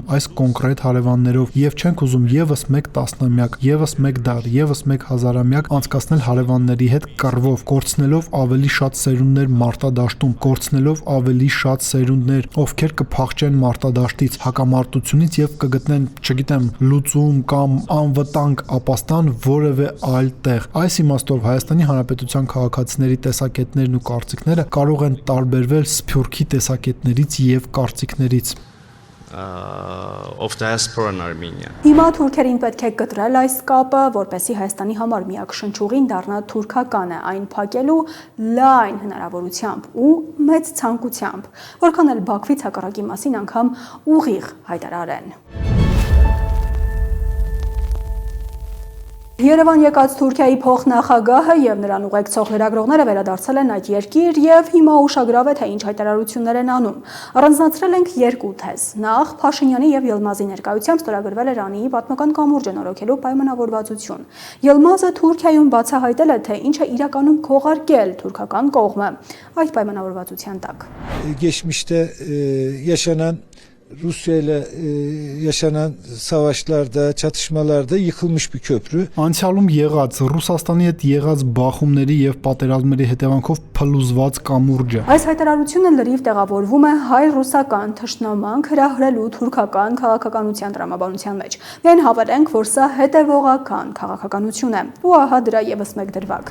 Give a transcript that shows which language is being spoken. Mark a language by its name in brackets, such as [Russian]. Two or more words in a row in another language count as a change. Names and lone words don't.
[Armenian] այս կոնկրետ հարևաններով եւ չենք ուզում եւս մեկ տասնամյակ, եւս մեկ դար, եւս մեկ հազարամյակ անցկացնել հարևանների հետ կռվով, կորցնելով ավելի շատ սերունդներ մարտադաշտում, կորցնելով ավելի շատ սերունդներ, ովքեր կփախչեն մարտադաշտից, հակամարտությունից եւ կգտնեն, չգիտեմ, լուծում կամ անվտանգ ապաստան որևէ այլ տեղ։ Այս իմաստով Հայաստանի Հանրապետության քաղաքացիների տեսակետներն ու կարծիքները կարող են տարբերվել Սփյուռքի տեսակետներից եւ կարծիքներից։ [English] Of diaspora in Armenia. [Armenian] Հիմա թուրքերին պետք է կտրել այս կապը, որպեսզի Հայաստանի համար միակ շնչուղին դառնա թուրքականը, այն փակելու լայն հնարավորությամբ ու մեծ ցանկությամբ, որքան էլ Բաքվից հակառակի մասին անգամ ուղիղ հայտարարեն։ Երևան եկած Թուրքիայի փոխնախագահը եւ նրան ուղեկցող լրագրողները վերադարձել են այդ երկիր եւ հիմա ուշագրավ է թե ինչ հայտարարություններ են անում։ Առանձնացրել ենք երկու թեզ։ Նախ Փաշինյանի եւ Ելմազի ներկայությամբ ստորագրվել էր ԱՆԻ-ի պատմական կամուրջը նորոգելու պայմանավորվածություն։ Ելմազը Թուրքիայում բացահայտել է թե ինչ է իրականում քողարկել թուրքական կողմը այդ պայմանավորվածության տակ։ [Turkish] Geçmişte yaşanan Rusya ile yaşanan savaşlarda, çatışmalarda yıkılmış bir köprü. [Armenian] Անցյալում եղած Ռուսաստանի հետ եղած բախումների եւ պատերազմների հետևանքով փլուզված կամուրջը։ Այս հայտարարությունը լրիվ տեղավորվում է հայ-ռուսական թշնամանք հրահրելու թուրքական քաղաքականության տրամաբանության մեջ։ Միայն հավելենք, որ սա հետևողական քաղաքականություն է։ Ու ահա դրա եւս մեկ դրվագ։